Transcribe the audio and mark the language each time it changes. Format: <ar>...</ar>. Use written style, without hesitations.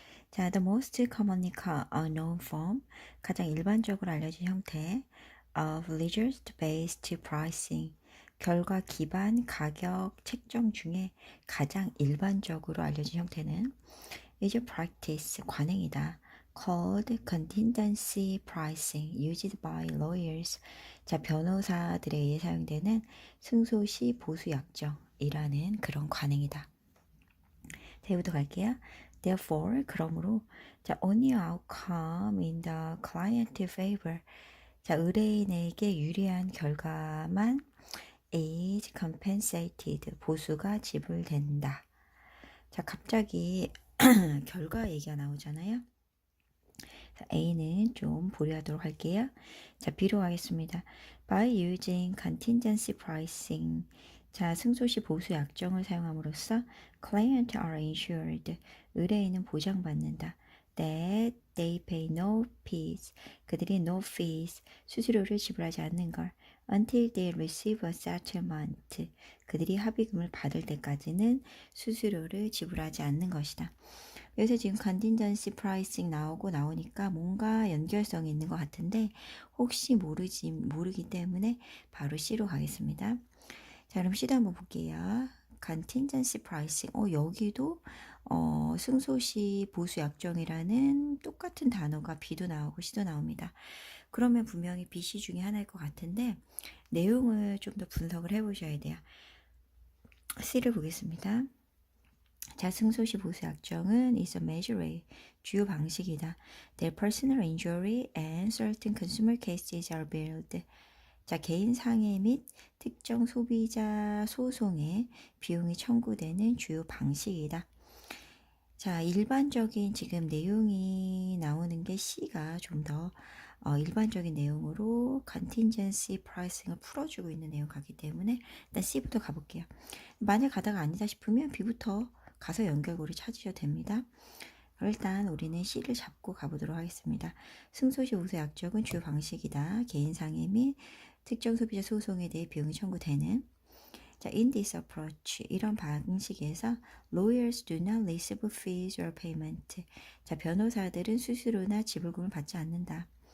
<ko>자,</ko> <en>the most commonly known form,</en> <ko>가장 일반적으로 알려진 형태</ko> <en>of results-based pricing,</en> <ko>결과 기반 가격 책정 중에 가장 일반적으로 알려진 형태는</ko> <en>is a practice,</en> <ko>관행이다.</ko> <en>called contingency pricing, used by lawyers.</en> <ko>자, 변호사들에 의해 사용되는 승소시 보수 약정이라는 그런 관행이다. 대부터 갈게요.</ko> <en>Therefore,</en> <ko>그러므로 자,</ko> <en>only outcome in the client favor.</en> <ko>자, 의뢰인에게 유리한 결과만</ko> <en>is compensated.</en> <ko>보수가 지불된다. 자, 갑자기 결과 얘기가 나오잖아요. A는 좀 보류하도록 할게요. 자, B로 하겠습니다.</ko> <en>By using contingency pricing.</en> <ko>자, 승소시 보수 약정을 사용함으로써</ko> <en>client are insured.</en> <ko>의뢰인은 보장받는다.</ko> <en>That they pay no fees.</en> <ko>그들이</ko> <en>no fees.</en> <ko>수수료를 지불하지 않는 걸.</ko> <en>Until they receive a settlement.</en> <ko>그들이 합의금을 받을 때까지는 수수료를 지불하지 않는 것이다. 그래서 지금 컨틴전시 프라이싱 나오니까 뭔가 연결성이 있는 것 같은데 혹시 모르기 때문에 바로 C로 가겠습니다. 자, 그럼 C도 한번 볼게요. 컨틴전시 프라이싱. 여기도 승소시 보수 약정이라는 똑같은 단어가 B도 나오고 C도 나옵니다. 그러면 분명히 B, C 중에 하나일 것 같은데 내용을 좀 더 분석을 해보셔야 돼요. C를 보겠습니다. 자, 승소시 보수 약정은</ko> <en>is a measure,</en> <ko>주요 방식이다.</ko> <en>Their personal injury and certain consumer cases are billed.</en> <ko>자, 개인 상해 및 특정 소비자 소송에 비용이 청구되는 주요 방식이다. 자, 일반적인 지금 내용이 나오는 게 C가 좀 더 일반적인 내용으로 contingency pricing을 풀어주고 있는 내용 같기 때문에 일단 C부터 가볼게요. 만약 가다가 아니다 싶으면 B부터 가서 연결고리 찾으셔도 됩니다. 일단 우리는 C를 잡고 가보도록 하겠습니다. 승소시 보수 약정은 주요 방식이다. 개인상해 및 특정 소비자 소송에 대해 비용이 청구되는.</ko> <en>자, in this approach</en> <ko>이런 방식에서</ko> <en>lawyers do not receive fees or payment.</en> <ko>자, 변호사들은 수수료나 지불금을 받지 않는다.</ko>